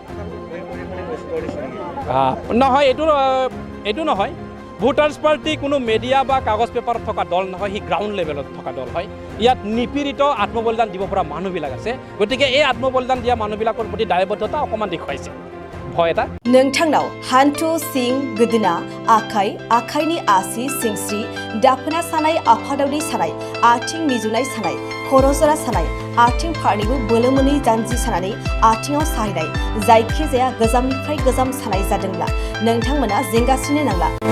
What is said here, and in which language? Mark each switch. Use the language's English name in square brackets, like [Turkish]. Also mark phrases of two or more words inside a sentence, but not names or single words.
[Assamese] নহয় এইটো নহয় ভোটাৰ্ছ পাৰ্টি কোনো মিডিয়া বা কাগজ পেপাৰত থকা দল নহয় সি [English] ground levelত [Assamese] থকা দল হয় ইয়াত নিপীড়িত আত্মবলিদান দিব পৰা মানুহবিলাক আছে গতিকে এই আত্মবলিদান দিয়া মানুহবিলাকৰ প্ৰতি দায়বদ্ধতা অকণমান দেখুৱাইছে ভয় এটা [Bodo] नोंथांनाव हान्थु सिं गोदोना आखाइ आखाइनि आसि सिंस्रि दाफोना सानाय आफादावनि सानाय आथिं मिजुनाय सानाय खर' जरा सानाय आथिं फारनैबो बोलो मोनै जानजि सानानै आथिङाव साहैनाय जायखिजाया गोजामनिफ्राय गोजाम सानाय जादोंब्ला नोंथांमोना जिंगासिनो नांला